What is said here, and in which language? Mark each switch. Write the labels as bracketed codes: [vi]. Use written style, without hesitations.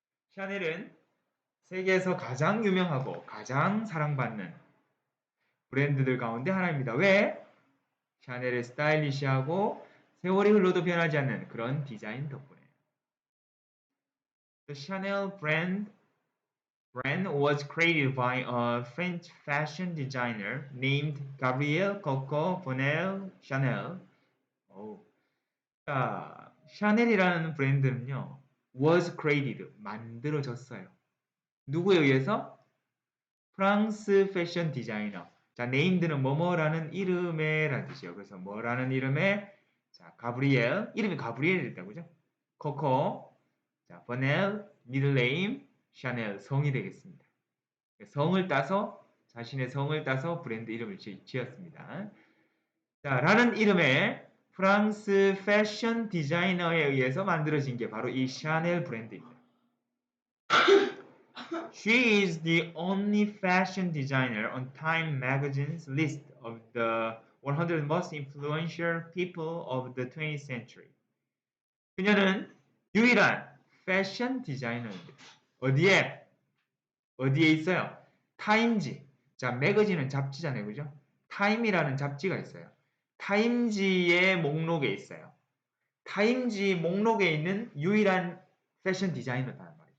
[ko] 샤넬은 세계에서 가장 유명하고 가장 사랑받는 브랜드들 가운데 하나입니다. 왜? 샤넬의 스타일리시하고 세월이 흘러도 변하지 않는 그런 디자인 덕분에. [en] The Chanel brand was created by a French fashion designer named Gabrielle Coco Bonheur Chanel. [ko] 오. 자, 샤넬이라는 브랜드는요, [en] was created, [ko] 만들어졌어요. 누구에 의해서? 프랑스 패션 디자이너. 자, named는 뭐뭐라는 이름에라는 뜻이에요. 그래서 뭐라는 이름에, 자, 가브리엘, 이름이 가브리엘이었다고 그죠? 코코, 자, 버넬, 미들 네임, 샤넬, 성이 되겠습니다. 성을 따서, 자신의 성을 따서 브랜드 이름을 지었습니다. 자, 라는 이름의 프랑스 패션 디자이너에 의해서 만들어진 게 바로 이 샤넬 브랜드입니다. [en] She is the only fashion designer on Time magazine's list of the 100 most influential people of the 20th century. [ko] 그녀는 유일한 패션 디자이너입니다. 어디에 있어요? 타임지. 자, 매거진은 잡지잖아요. 그죠? 타임이라는 잡지가 있어요. 타임지의 목록에 있어요. 타임지 목록에 있는 유일한 패션 디자이너다.